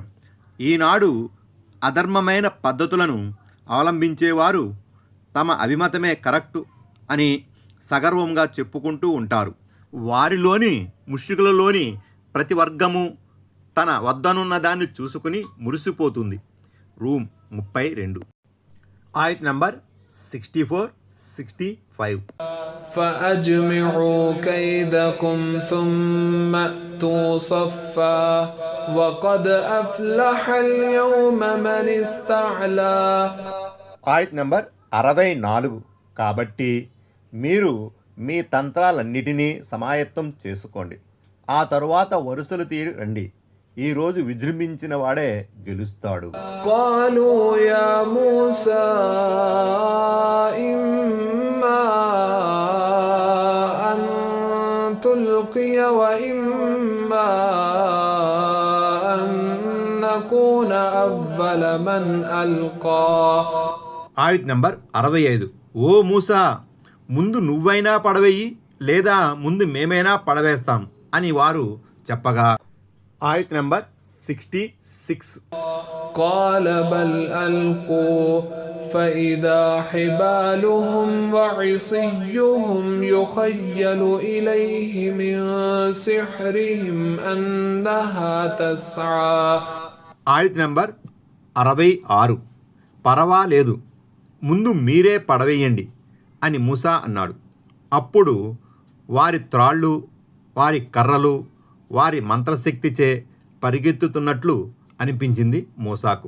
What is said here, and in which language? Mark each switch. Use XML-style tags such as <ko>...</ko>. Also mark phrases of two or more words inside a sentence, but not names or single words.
<te>ఈనాడు అధర్మమైన పద్ధతులను అవలంబించేవారు తమ అభిమతమే కరెక్టు అని సగర్వంగా చెప్పుకుంటూ ఉంటారు. వారిలోని ముష్రికులలోని ప్రతి వర్గము తన వద్దనున్న దాన్ని చూసుకుని మురిసిపోతుంది. రూమ్ 32. ఆయత్ నంబర్ 64, 65.</te> <ar>فأجمعوا كيدكم ثم أتوا صفا وقد أفلح اليوم من استعلى.</ar> <te>ఆయత్ నంబర్ 64. కాబట్టి మీరు మీ తంత్రాలన్నిటినీ సమాయత్తం చేసుకోండి, ఆ తరువాత వరుసలు తీరి రండి, ఈరోజు విజృంభించిన వాడే గెలుస్తాడు.</te> <ar>قالوا يا موسى إما أن تلقي وإما أن نكون أول من ألقى.</ar> <te>ఆయత్ నంబర్ 65. ఓ మూసా, ముందు నువ్వైనా పడవేయి, లేదా ముందు మేమైనా పడవేస్తాం అని వారు చెప్పగా. ఆయత్ నంబర్ 66.</te> <ar>قال بل ألقوا فإذا حبالهم وعصيهم يخيل إليه من سحرهم أنها تسعى.</ar> <te>ఆయత్ నంబర్ 66. పర్వాలేదు, ముందు మీరే పడవేయండి అని మూసా అన్నాడు. అప్పుడు వారి త్రాళ్ళు, వారి కర్రలు వారి మంత్రశక్తిచే పరిగెత్తుతున్నట్లు అనిపించింది మూసాకు.</te>